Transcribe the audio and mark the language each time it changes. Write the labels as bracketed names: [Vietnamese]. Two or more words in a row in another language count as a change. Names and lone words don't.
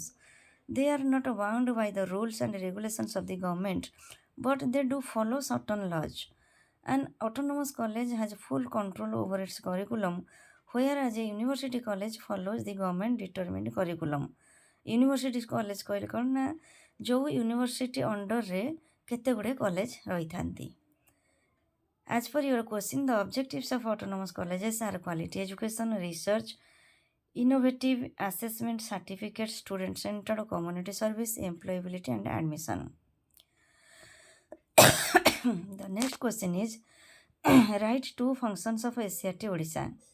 [English] They are not bound by the rules and regulations of the government, but they do follow certain laws. An autonomous college has full control over its curriculum, whereas a university college follows the government determined curriculum. University college [Odia] କହିଲେ କ'ଣ ନା ଯେଉଁ ୟୁନିଭର୍ସିଟି ଅଣ୍ଡରରେ କେତେ ଗୁଡ଼ିଏ କଲେଜ ରହିଥାନ୍ତି. [English] As per your question, the objectives of autonomous colleges are quality education, research, innovative assessment, certificate, student-centered community service, employability, and admission. The next question is write two functions of SCRT Odisha.